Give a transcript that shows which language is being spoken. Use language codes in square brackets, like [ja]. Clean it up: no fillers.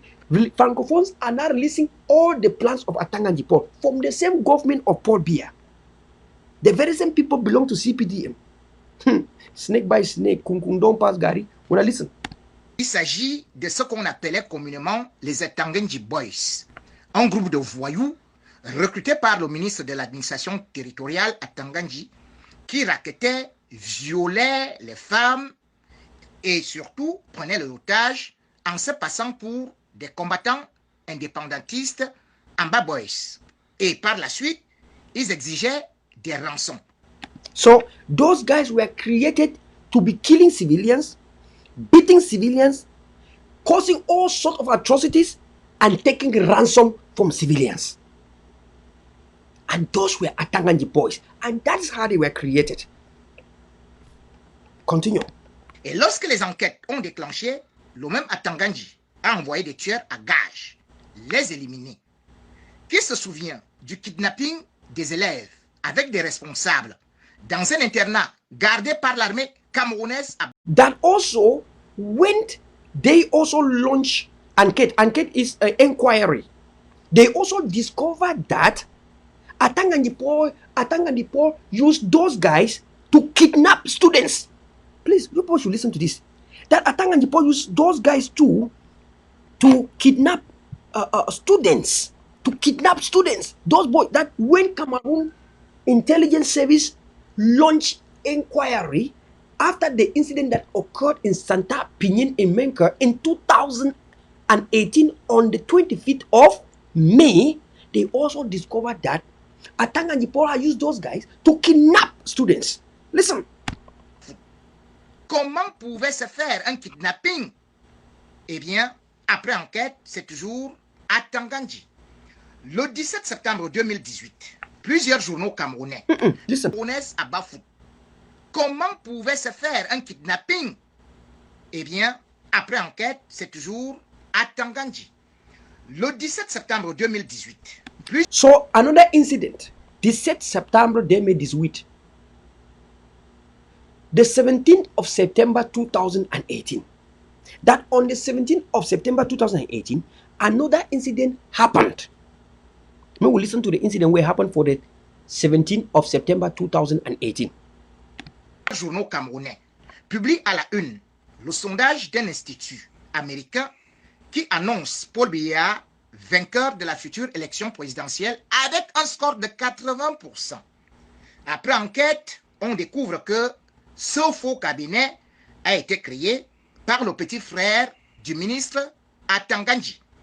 [en] Francophones are now releasing all the plans of Atanga Jipo from the same government of Paul Biya. The very same people belong to CPDM. Snake by snake, don't pass Gary. When I listen. [fr] Il s'agit de ce qu'on appelait communément les Atanganji Boys, un groupe de voyous recrutés par le ministre de l'administration territoriale Atanganji qui racketaient, violaient les femmes et surtout prenaient l'otage en se passant pour des combattants indépendantistes Amba Boys. Et par la suite, ils exigeaient des rançons. [en] So those guys were created to be killing civilians, beating civilians, causing all sorts of atrocities, and taking ransom from civilians. And those were Atanganji boys. And that's how they were created. Continue. [fr] Et lorsque les enquêtes ont déclenché, le même Atanganji a envoyé des tueurs à gages, les éliminer. Qui se souvient du kidnapping des élèves avec des responsables dans un internat gardé par l'armée camerounaise? [en] That also, when they also launched enquête is an inquiry, they also discovered that Atanganjipo used those guys to kidnap students. Please, you people should listen to this. That Atanganjipo used those guys too to kidnap students. To kidnap students. Those boys, that when Cameroon Intelligence Service launched inquiry after the incident that occurred in Santa Pinin in Menka in 2018 on the 25th of May, they also discovered that Atanganjipo used those guys to kidnap students. Listen. [fr] Comment pouvait se faire un kidnapping? Eh bien, après enquête, c'est toujours Atanganji. Le 17 septembre 2018, plusieurs journaux camerounais à Bafou. Comment pouvait se faire un kidnapping? Eh bien, après enquête, c'est toujours Atanganji. Le 17 septembre 2018. [en] So, another incident, 17 September 2018. The 17th of September 2018. That on the 17th of September 2018, another incident happened. We will listen to the incident where it happened for the 17th of September 2018. [fr] Journaux camerounais publie à la une le sondage d'un institut américain qui annonce Paul Biya vainqueur de la future élection présidentielle avec un score de 80%. Après enquête, on découvre que ce faux cabinet a été créé par le petit frère du ministre Atanganji.